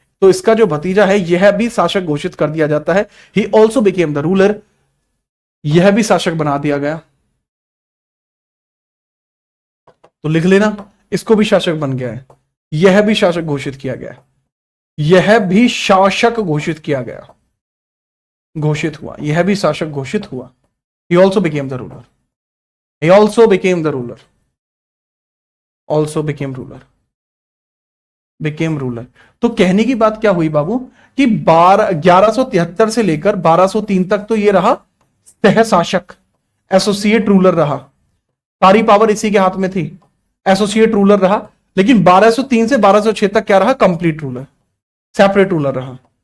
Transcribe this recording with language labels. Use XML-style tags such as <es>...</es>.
<hi>तो इसका जो भतीजा है यह भी शासक घोषित कर दिया जाता है।</hi> <en>he also became the ruler,</en> <hi>यह भी शासक बना दिया गया। तो लिख लेना, इसको भी शासक बन गया है, यह भी शासक घोषित किया गया, यह भी शासक घोषित किया गया, घोषित हुआ, यह भी शासक घोषित हुआ।</hi> <en>He also became the ruler. He also became the ruler. Also became ruler. Became ruler.</en> <hi>तो कहने की बात क्या हुई बाबू कि 1173 से लेकर 1203 तक तो ये रहा सह शासक, एसोसिएट रूलर रहा, सारी पावर इसी के हाथ में थी, एसोसिएट रूलर रहा। लेकिन 1203 से 1206 तक क्या रहा? कंप्लीट रूलर, सेपरेट रूलर रहा।</hi>